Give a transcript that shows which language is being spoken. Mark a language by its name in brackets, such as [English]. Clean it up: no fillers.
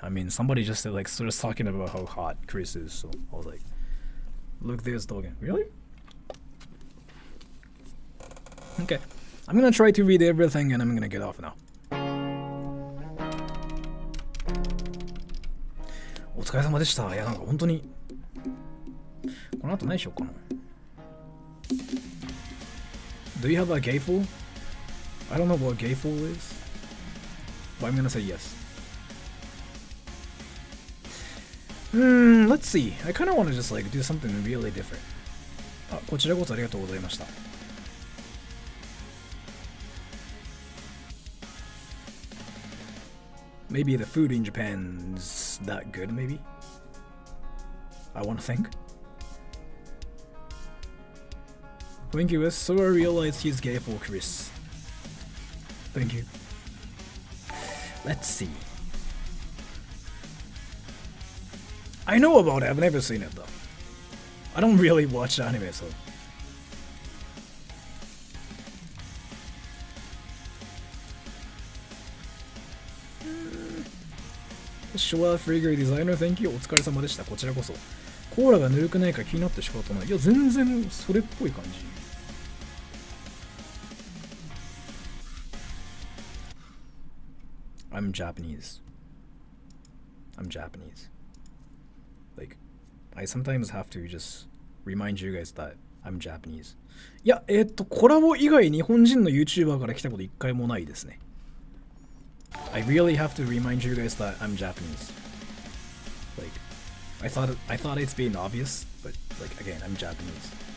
[English] I mean, somebody just like started talking about how hot Chris is, so I was like, look, there's Dogen. Really? Okay, I'm gonna try to read everything and I'm gonna get off now. [Japanese] お疲れ様でした。いや、なんか本当にこの後何しようかな。 [English] Do you have a gayful? I don't know what gayful is, but I'm gonna say yes. Let's see. I kind of want to just like do something really different. [Japanese] あ、こちらこそありがとうございました。 [English] Maybe the food in Japan's that good, maybe? I want to think. Thank you, so I realized he's gay for Chris. Thank you. Let's see. I know about it, I've never seen it though. I don't really watch anime, so. Showa Figure Designer, thank you. [Japanese] お疲れ様でした。こちらこそ。コーラがぬるくないか気になって仕方ない。いや、全然それっぽい感じ。 [English] I'm Japanese. I'm Japanese. Like, I sometimes have to just remind you guys that I'm Japanese. [Japanese] いや、コラボ以外日本人の YouTuber から来たこと一回もないですね。 [English] I really have to remind you guys that I'm Japanese. Like, I thought it's been obvious, but like again, I'm Japanese.